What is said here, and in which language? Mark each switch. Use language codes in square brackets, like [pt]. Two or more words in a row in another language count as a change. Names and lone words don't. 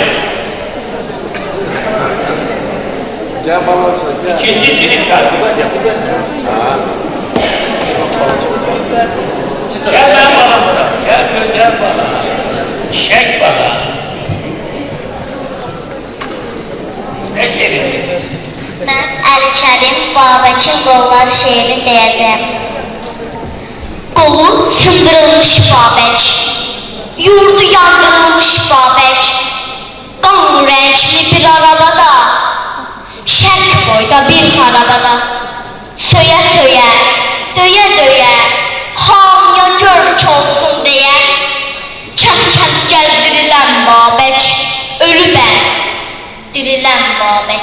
[tr] Gel baba. İkinci sınıf kaldı. Gel ben bana bırak. Gel güzel bana. Çek bana. Ne şerini? [az] Mən Əli Kərim Babəkin qollar şeirini deyəcəm. Qolu sındırılmış Babək, yurdu yandırılmış Babək, qan rəngli bir arabada, şərq boyda bir harabada, söyə söyə, döyə döyə, hamıya görk olsun deyə, kənd gəzdirilən Babək, ölü bən, dirilən Babək.